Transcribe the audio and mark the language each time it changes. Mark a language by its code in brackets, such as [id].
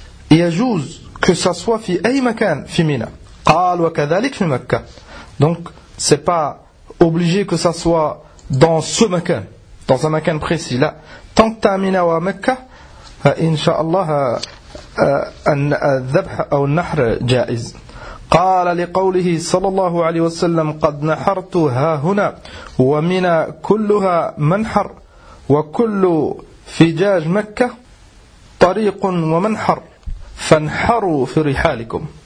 [ar] يجوز [fr] que ça soit [ar] في أي مكان في منى. قال وكذلك في مكة. [fr] Donc c'est pas obligé que ça soit dans ce مكان، dans un مكان précis. [ar] لا، [fr] tant que tu es [ar] منى ou مكة فإن شاء الله أن الذبح أو النحر جائز. قال لقوله صلى الله عليه وسلم: قد نحرت ها هنا ومنى كلها منحر، وكل فجاج مكة طريق ومنحر، فانحروا في رحالكم.